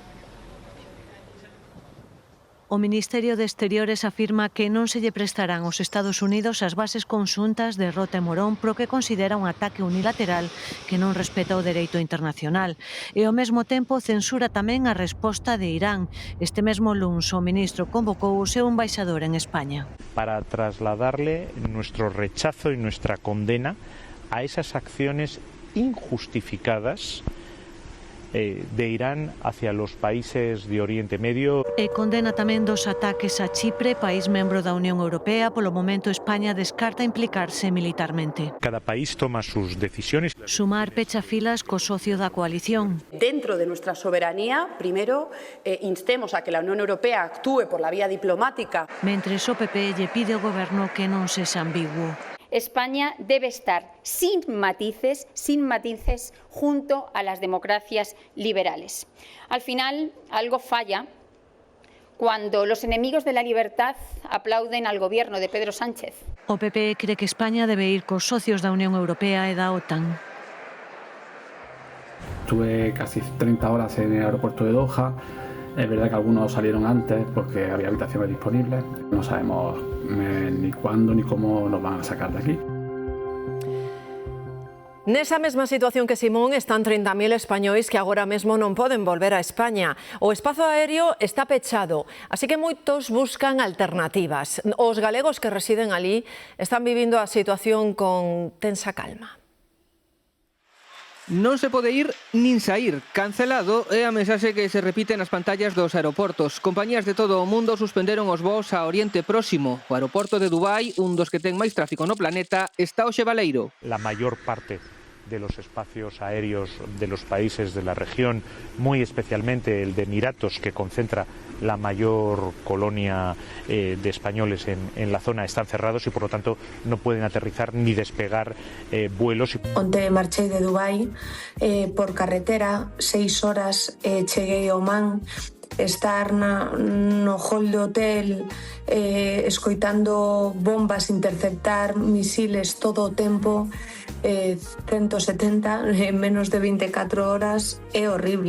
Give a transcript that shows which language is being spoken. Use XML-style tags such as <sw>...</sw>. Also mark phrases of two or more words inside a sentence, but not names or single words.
<gl>O Ministerio de Exteriores afirma que non se lle prestarán aos Estados Unidos as bases conxuntas de Rota e Morón pro que considera un ataque unilateral que non respeta o dereito internacional. E ao mesmo tempo censura tamén a resposta de Irán. Este mesmo luns o ministro convocou o seu embaixador en España.</gl> <es>Para trasladarle nuestro rechazo y nuestra condena a esas acciones injustificadas de Irán hacia los países de Oriente Medio.</es> <gl>E condena tamén dos ataques a Chipre, país membro da Unión Europea. Polo momento, España descarta implicarse militarmente.</gl> <es>Cada país toma sus decisiones.</es> <gl>Sumar pecha filas co socio da coalición.</gl> <es>Dentro de nuestra soberanía, primero, instemos a que la Unión Europea actúe por la vía diplomática.</es> <gl>Mentres o PP lle pide ao goberno que non sexa ambiguo.</gl> <es>España debe estar sin matices junto a las democracias liberales. Al final, algo falla cuando los enemigos de la libertad aplauden al gobierno de Pedro Sánchez.</es> <gl>O PP cree que España debe ir cos socios da Unión Europea e da OTAN.</gl> <es>Estuve casi 30 horas en el aeropuerto de Doha. Es verdad que algunos salieron antes porque había habitaciones disponibles. No sabemos ni cuándo ni cómo nos van a sacar de aquí.</es> <gl>Nesa mesma situación que Simón están 30.000 españois que agora mesmo non poden volver a España. O espazo aéreo está pechado, así que moitos buscan alternativas. Os galegos que residen ali están vivindo a situación con tensa calma. Non se pode ir nin saír. Cancelado é a mensaxe que se repite nas pantallas dos aeroportos. Compañías de todo o mundo suspenderon os voos a Oriente Próximo. O aeroporto de Dubái, un dos que ten máis tráfico no planeta, está hoxe baleiro.</gl> <es>La mayor parte de los espacios aéreos de los países de la región, muy especialmente el de Emiratos, que concentra la mayor colonia de españoles en la zona, están cerrados y por lo tanto no pueden aterrizar ni despegar vuelos.</es> <gl>Onte marchei de Dubai por carretera, 6 horas cheguei a Oman. Estar no hall de hotel escoitando bombas interceptar misiles todo o tempo, 170 en menos de 24 horas é horrible.</gl>